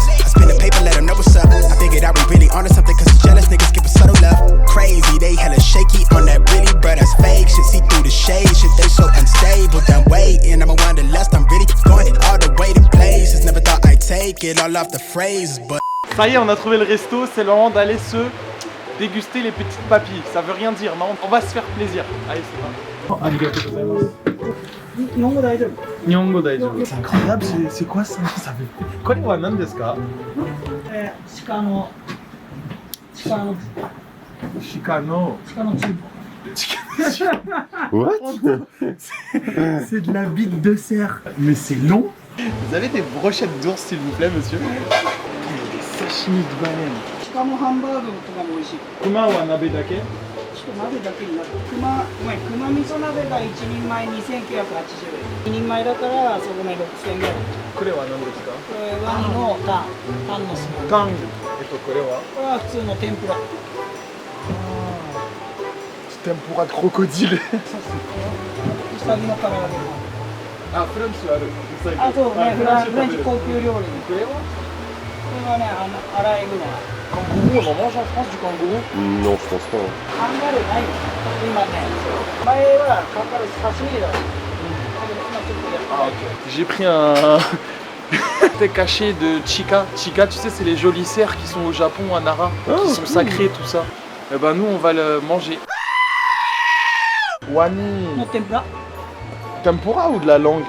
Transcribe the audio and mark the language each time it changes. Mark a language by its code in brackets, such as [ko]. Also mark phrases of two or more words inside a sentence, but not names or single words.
[en] I spin the paper. Let them know what's up. I figured out we really onto something, cause the jealous niggas give a subtle love. Crazy, they hella shaky on that really, but that's fake. Shit, see through the shade, shit, they so unstable. Done waiting, I'm a wanderlust, I'm really going all the way to places. Never thought I'd take it all off the phrases, but... [fr] Ça y est, on a trouvé le resto, c'est le moment d'aller se déguster les petites papilles. Ça veut rien dire, non? On va se faire plaisir. Allez, c'est parti. [ja] Oh, ありがとうございます。日本語大丈夫. [fr] C'est incroyable, c'est quoi ça? Ça veut... [ja] これは何ですか? Shikano. What? [fr] C'est de la bite de cerf. Mais c'est long. Vous avez des brochettes d'ours s'il vous plaît, monsieur? Des sashimi de baleine. [ja] 熊は鍋だけ? 鍋だけになる。熊味噌鍋が1人前2980円。2人前だからそこね6000円ぐらい。これは何ですか？これワニのタンのスープ。タン。これは？これは普通の天ぷら。天ぷらクロコディル。ウサギの唐揚げもあ、フランスある。あ、そうね、フランス高級料理。これは？これはね、アライグマ。 [fr] Kangourou, on en mange en France du kangourou? Non, je pense pas. [ja] カンガルーないよ。今ね、前はカンガルー刺身でだ。 [fr] Ah, ok. J'ai pris un thé caché de Chika. Chika, tu sais, c'est les jolis cerfs qui sont au Japon, à Nara, qui sont sacrés, tout ça. Et ben nous, on va le manger. [ja] Wani. [en] No tempura. [fr] Tempura ou de la langue?